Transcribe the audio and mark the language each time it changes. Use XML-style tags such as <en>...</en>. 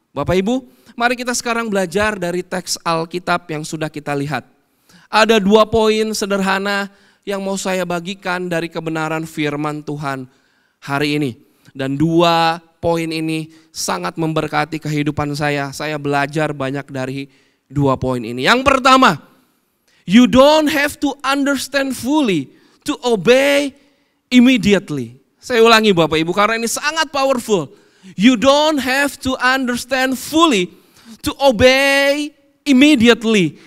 <id>Bapak Ibu, mari kita sekarang belajar dari teks Alkitab yang sudah kita lihat. Ada 2 poin sederhana yang mau saya bagikan dari kebenaran firman Tuhan hari ini. Dan 2 poin ini sangat memberkati kehidupan saya. Saya belajar banyak dari 2 poin ini. Yang pertama,</id> <en>you don't have to understand fully to obey immediately.</en> <id>Saya ulangi Bapak Ibu karena ini sangat powerful.</id> <en>You don't have to understand fully to obey immediately.</en>